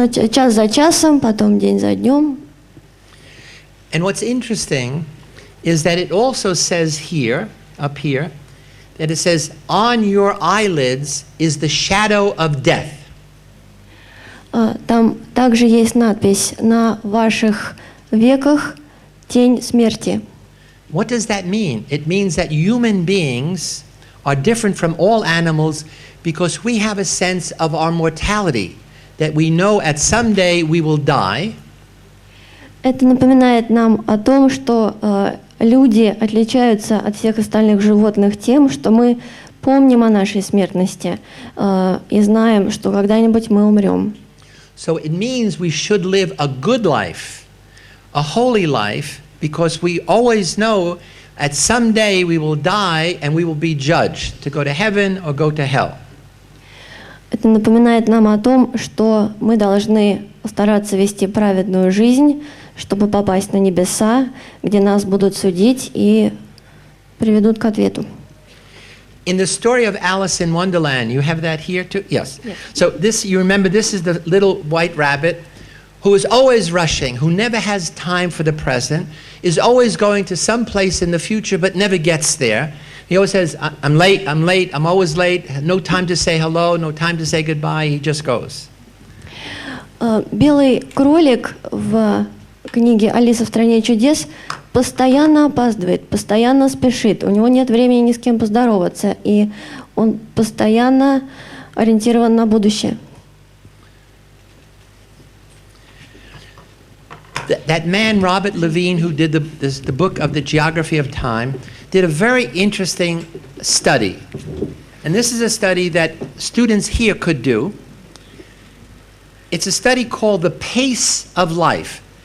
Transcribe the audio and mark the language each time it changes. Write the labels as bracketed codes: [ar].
[ru] Час за часом, потом день за днем. [en] And what's interesting is that it also says here, up here, that it says, "On your eyelids is the shadow of death." [ru] Там также есть надпись: на ваших веках тень смерти. [en] What does that mean? It means that human beings are different from all animals because we have a sense of our mortality, that we know at some day we will die. [ru] Это напоминает нам о том, что люди отличаются от всех остальных животных тем, что мы помним о нашей смертности и знаем, что когда-нибудь мы умрем. [en] So it means we should live a good life, a holy life, because we always know at some day we will die and we will be judged to go to heaven or go to hell. [ru] Это напоминает нам о том, что мы должны стараться вести праведную жизнь, чтобы попасть на небеса, где нас будут судить и приведут к ответу. [en] In the story of Alice in Wonderland, you have that here too? Yes. So this, you remember, this is the little white rabbit who is always rushing, who never has time for the present, is always going to some place in the future but never gets there. He always says, I'm late, I'm always late, no time to say hello, no time to say goodbye, he just goes. [ru] Белый кролик в книге «Алиса в стране чудес» постоянно опаздывает, постоянно спешит, у него нет времени ни с кем поздороваться, и он постоянно ориентирован на будущее. [en] That man, Robert Levine, who did the book of the Geography of Time, did a very interesting study. And this is a study that students here could do. It's a study called The Pace of Life.